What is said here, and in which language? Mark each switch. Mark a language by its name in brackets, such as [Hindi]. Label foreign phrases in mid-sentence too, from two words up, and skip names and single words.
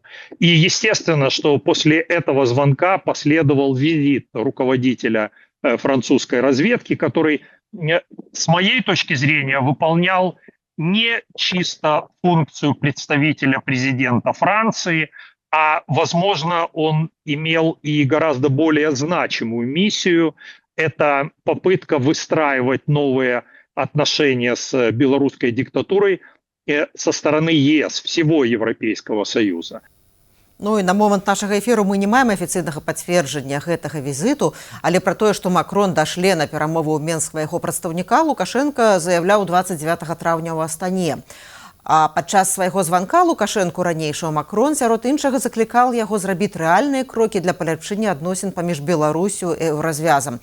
[Russian] И естественно, что после этого звонка последовал визит руководителя французской разведки, который, с моей точки зрения, выполнял не чисто функцию представителя президента Франции, а, возможно, он имел и гораздо более значимую миссию. Это попытка выстраивать новые отношения с белорусской диктатурой со стороны ЕС, всего Европейского Союза. [Belarusian] Ну і на момант нашага эфіру мы не маем афіцыйнага пацверджання гэтага візіту, але пра тое, што Макрон дашле на перамову ў Менск свайго прадстаўніка, Лукашенко заяўляў 29 траўня ў Астане. А падчас свайго званка Лукашэнку ранейшого Макрон сярод іншага заклікаў яго зрабіць рэальныя крокі для паляпшэння адносін паміж Беларусю і Еўразвязам.